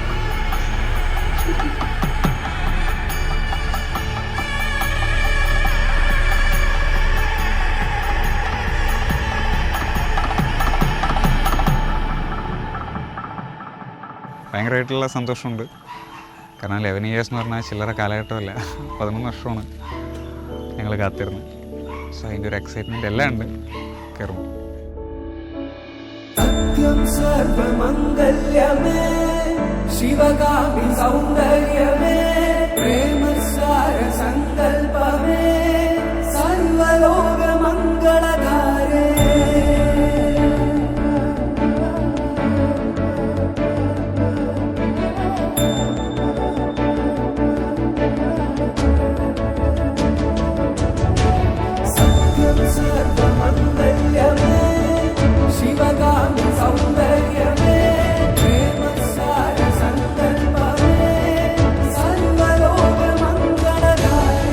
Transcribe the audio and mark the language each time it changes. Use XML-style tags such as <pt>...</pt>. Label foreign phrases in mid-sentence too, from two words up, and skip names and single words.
<ml>ഭയങ്കരമായിട്ടുള്ള സന്തോഷമുണ്ട്. കാരണം 11 years എന്ന് പറഞ്ഞാൽ ചില്ലറ കാലഘട്ടമല്ല, 11 വർഷമാണ് ഞങ്ങൾ കാത്തിരുന്നത്. സോ അതിൻ്റെ ഒരു എക്സൈറ്റ്മെൻറ്റ് എല്ലാം ഉണ്ട്. കയറും.</ml> <sa>सत्यम सर्वमंगल्यमे शिवगामि सौंदर्यमे प्रेम सार संकल्पमे सर्वलोक मंगलधारे. सत्यम सर्वमंगल्यमे शिवगामि सौंदर्यमे प्रेम सार संकल्पमे सर्वलोक मंगलधारे.</sa>